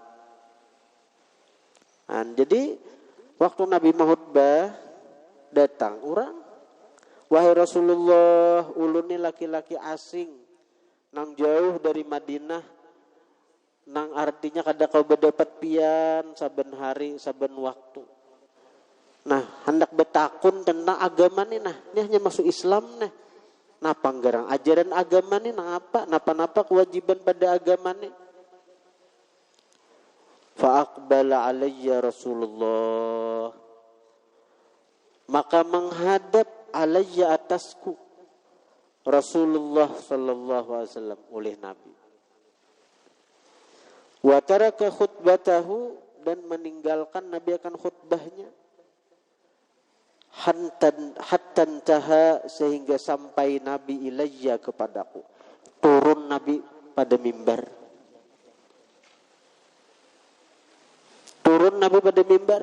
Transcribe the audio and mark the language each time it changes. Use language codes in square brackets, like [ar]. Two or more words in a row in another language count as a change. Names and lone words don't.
[bjn] Jadi waktu Nabi khutbah datang orang, wahai Rasulullah, ulun ni laki-laki asing nang jauh dari Madinah, nang artinya kada kau berdapat pian saben hari saben waktu. Nah, hendak bertakun tentang agama ni nah, ini hanya masuk Islam nah. Napa nggarang ajaran agama ni nang apa? Napa-napa kewajiban pada agama ni? [ar] فأقبل علي رسول الله. [bjn] Maka menghadap alayya atasku Rasulullah [ar] صلى الله عليه وسلم [bjn] oleh Nabi. [ar] وترك خطبته [bjn] dan meninggalkan Nabi akan khutbahnya. [ar] حتى أتى [bjn] sehingga sampai Nabi ilayya kepadaku. Turun Nabi pada mimbar. Turun Nabi pada mimbar.